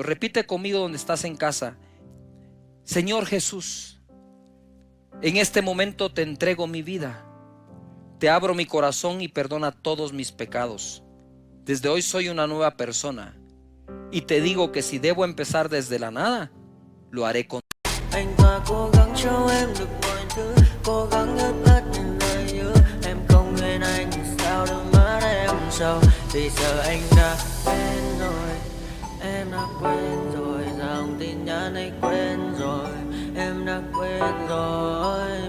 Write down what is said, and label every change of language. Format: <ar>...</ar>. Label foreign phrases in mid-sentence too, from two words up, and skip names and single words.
<es>Repite conmigo donde estás en casa: Señor Jesús, en este momento te entrego mi vida. Te abro mi corazón y perdona todos mis pecados. Desde hoy soy una nueva persona. Y te digo que si debo empezar desde la nada, lo haré con.</es> <vi>Anh ta cố gắng cho em được mọi thứ, cố gắng ướp át những lời nhớ. Em không quên anh thì sao đôi mắt em sầu. Vì giờ anh đã quên rồi, em đã quên rồi. Dòng tin nhắn anh quên rồi, em đã quên rồi.</vi>